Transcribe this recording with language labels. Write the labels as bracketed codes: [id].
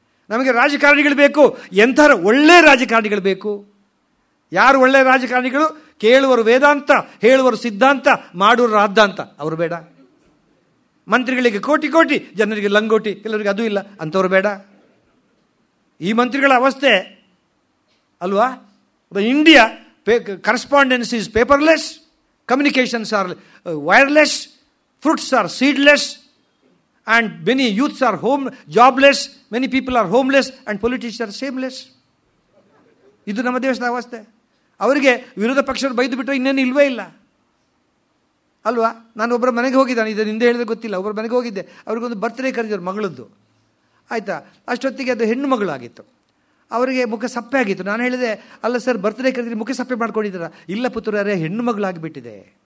[kn] ನಮಗೆ ರಾಜಕಾರಣಿಗಳು ಬೇಕು. ಎಂಥರ ಒಳ್ಳೆಯ ರಾಜಕಾರಣಿಗಳು ಬೇಕು. ಯಾರು ಒಳ್ಳೆಯ ರಾಜಕಾರಣಿಗಳು? ಕೇಳುವರು ವೇದಾಂತ, ಹೇಳುವರು ಸಿದ್ಧಾಂತ, ಮಾಡುವರು ರಾದ್ದಾಂತ. ಅವರು ಬೇಡ. ಮಂತ್ರಿಗಳಿಗೆ ಕೋಟಿ ಕೋಟಿ, ಜನರಿಗೆ ಲಂಗೋಟಿ, ಕೆಲವರಿಗೆ ಅದು ಇಲ್ಲ, ಅಂಥವ್ರು ಬೇಡ. ಈ ಮಂತ್ರಿಗಳ ಅವಸ್ಥೆ ಅಲ್ವಾ? [en] India correspondence is paperless, communications are wireless, fruits are seedless, and many youths are jobless, many people are homeless, and politicians are shameless. [kn] ಇದು ನಮ್ಮ ದೇಶದ ಅವಸ್ಥೆ. ಅವರಿಗೆ ವಿರೋಧ ಪಕ್ಷರು ಬೈದು ಬಿಟ್ಟರೆ ಇನ್ನೇನು ಇಲ್ವೇ ಇಲ್ಲ ಅಲ್ವಾ? ನಾನು ಒಬ್ಬರ ಮನೆಗೆ ಹೋಗಿದ್ದಾನೆ, ಇದನ್ನು ಹಿಂದೆ ಹೇಳಿದ್ರೆ ಗೊತ್ತಿಲ್ಲ. ಒಬ್ಬರ ಮನೆಗೆ ಹೋಗಿದ್ದೆ, ಅವ್ರಿಗೊಂದು ಬರ್ತ್ಡೇ ಕರೆದಿದ್ರು ಮಗಳದ್ದು, ಆಯಿತಾ? ಅಷ್ಟೊತ್ತಿಗೆ ಅದು ಹೆಣ್ಣು ಮಗಳಾಗಿತ್ತು. ಅವರಿಗೆ ಮುಖ ಸಪ್ಪೆ ಆಗಿತ್ತು. ನಾನು ಹೇಳಿದೆ, ಅಲ್ಲ ಸರ್, ಬರ್ತ್ಡೇ ಕರೆದಿರಿ, ಮುಖ ಸಪ್ಪೆ ಮಾಡ್ಕೊಂಡಿದ್ದೀರಾ? ಇಲ್ಲ ಪುತ್ರರೇ, ಹೆಣ್ಣು ಮಗಳಾಗಿಬಿಟ್ಟಿದೆ.